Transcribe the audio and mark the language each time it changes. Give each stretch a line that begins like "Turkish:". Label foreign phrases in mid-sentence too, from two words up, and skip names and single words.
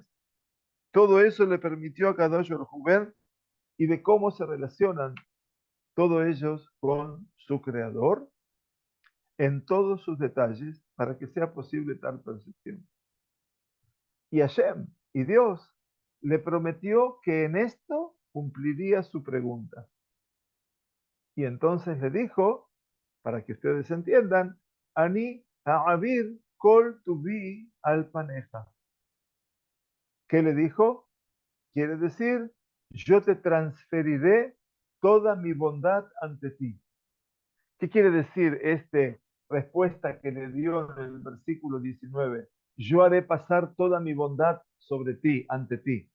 Spanish: Todo eso le permitió a
Hebrew: קדוש ברוך
Spanish: ver y de cómo se relacionan todos ellos con su creador en todos sus detalles para que sea posible tal percepción. Y Hashem, y Dios, le prometió que en esto cumpliría su pregunta. Y entonces le dijo, para que ustedes entiendan,
Hebrew: אני אעביר כל טובי על פניך.
Spanish: ¿Qué le dijo? Quiere decir, yo te transferiré toda mi bondad ante ti. ¿Qué quiere decir esta respuesta que le dio en el versículo 19? Yo haré pasar toda mi bondad sobre ti, ante ti.